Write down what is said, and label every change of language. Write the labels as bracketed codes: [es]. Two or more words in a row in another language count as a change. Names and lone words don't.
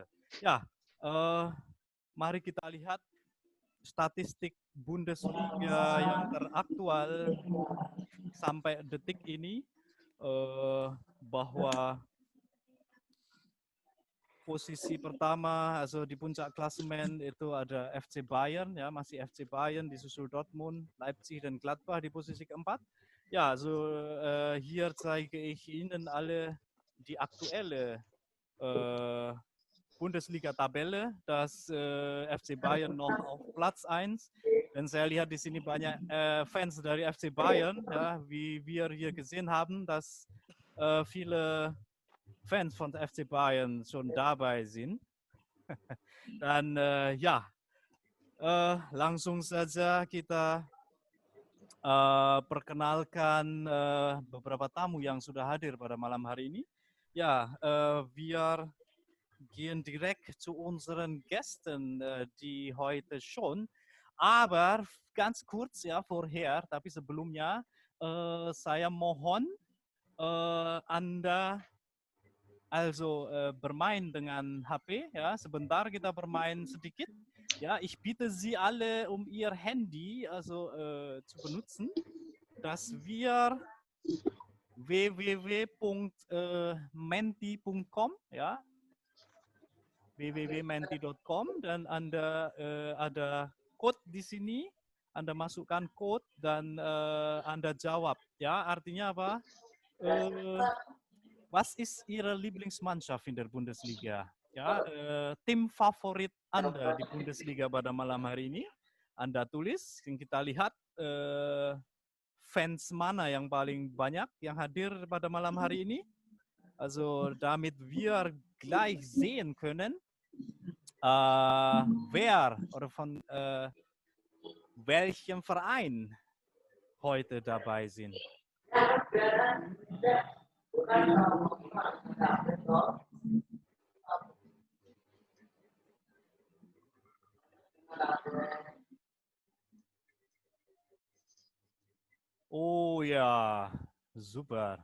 [id] Ya, mari kita lihat statistik Bundesliga yang teraktual sampai detik ini bahwa posisi pertama, also di puncak klasemen itu ada FC Bayern, ya masih FC Bayern, disusul Dortmund, Leipzig dan Gladbach di posisi keempat. [de] Ja, also hier zeige ich Ihnen alle die aktuelle Bundesliga-Tabelle, dass FC Bayern noch auf Platz 1. [id] Dan saya lihat di sini banyak Fans dari FC Bayern, [de] ja, wie wir hier gesehen haben, dass viele Fans von FC Bayern schon dabei sind. [id] Dan ya, langsung saja kita perkenalkan beberapa tamu yang sudah hadir pada malam hari ini. [de] Ja, wir gehen direkt zu unseren Gästen, die heute schon, aber ganz kurz ya vorher, [id] tapi sebelumnya saya mohon Anda also bermain dengan HP, ya sebentar kita bermain sedikit. [de] Ja, ich bitte Sie alle, um Ihr Handy also zu benutzen, dass wir www.menti.com, ja, [id] www.menti.com, dan Anda ada code di sini, Anda masukkan code dan Anda jawab, ya artinya apa? [de] Was ist Ihre Lieblingsmannschaft in der Bundesliga? Ja, [id] tim favorit Anda di Bundesliga pada malam hari ini. Anda tulis, yang kita lihat fans mana yang paling banyak yang hadir pada malam hari ini. [de] Also damit wir gleich sehen können, wer oder von welchem Verein heute dabei sind. Oh ja, super.